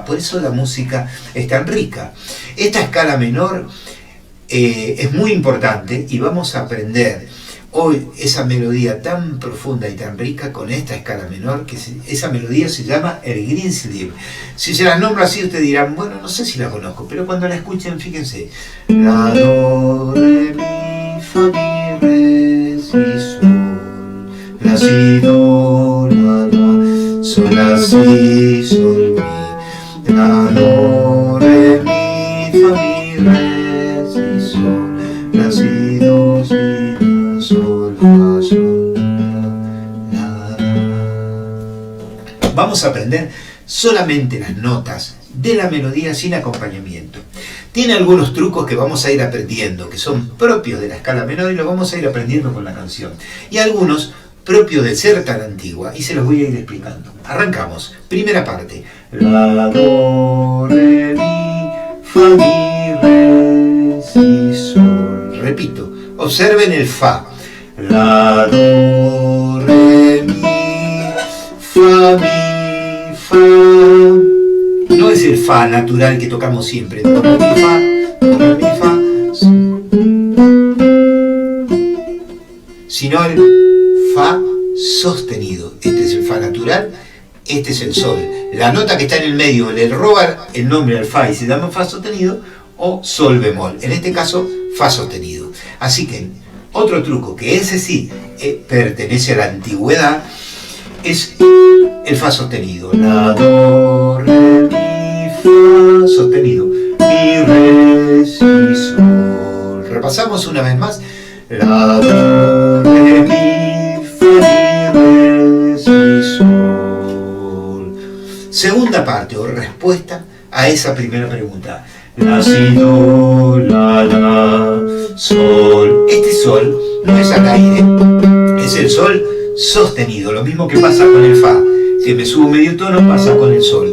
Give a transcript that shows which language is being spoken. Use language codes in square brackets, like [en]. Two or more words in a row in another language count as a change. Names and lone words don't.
[es] Por eso la música es tan rica. Esta escala menor es muy importante y vamos a aprender hoy esa melodía tan profunda y tan rica con esta escala menor, que esa melodía se llama el Greensleeve. Si se las nombro así, ustedes dirán, bueno, no sé si la conozco, pero cuando la escuchen, fíjense. La, do, re, mi, fa, mi, re, si, sol. La, si, do, la, sol, la, si, sol, mi. La, do, re, mi, fa, mi, re, si, sol. La, si, do, si, la, sol, fa, sol, la, la. Vamos a aprender solamente las notas de la melodía sin acompañamiento. Tiene algunos trucos que vamos a ir aprendiendo, que son propios de la escala menor y los vamos a ir aprendiendo con la canción. Y algunos propios de ser tan antigua, y se los voy a ir explicando. Arrancamos. Primera parte. La, do, re, mi, fa, mi, re, si, sol. Repito, observen el fa. La, do, re, mi, fa, mi, fa. No es el fa natural que tocamos siempre. Do, re, mi, fa, do, re, mi, fa. Sino el fa sostenido. Este es el fa natural, este es el sol. La nota que está en el medio le roba el nombre al fa y se llama fa sostenido o sol bemol. En este caso, fa sostenido. Así que otro truco, que ese sí pertenece a la antigüedad, es el fa sostenido. La, do, re, mi, fa sostenido. Mi, re, si, sol. Repasamos una vez más. La, do, re, mi, fa, mi, re, si, sol. Segunda parte o respuesta a esa primera pregunta. La, si, do, la, sol. Este sol no es al aire, es el sol sostenido. Lo mismo que pasa con el fa. Si me subo medio tono, pasa con el sol.